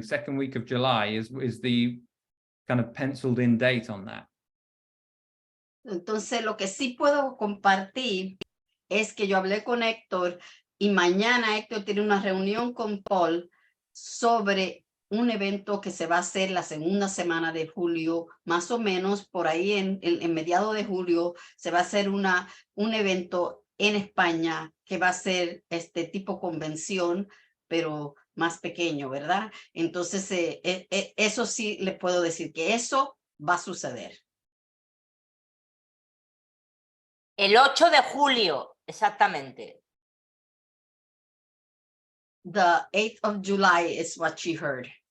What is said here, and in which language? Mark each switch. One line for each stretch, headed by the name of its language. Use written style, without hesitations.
English: Second week of July is the kind of penciled in date on that.
Spanish: Entonces, lo que sí puedo compartir es que yo hablé con Héctor y mañana Héctor tiene una reunión con Paul sobre un evento que se va a hacer la segunda semana de julio, más o menos por ahí en mediados de julio se va a hacer un evento en España que va a ser este tipo convención, pero más pequeño, ¿verdad? Entonces, eso sí le puedo decir que eso va a suceder. El 8 de julio, exactamente.
English: The 8th of July is what she heard.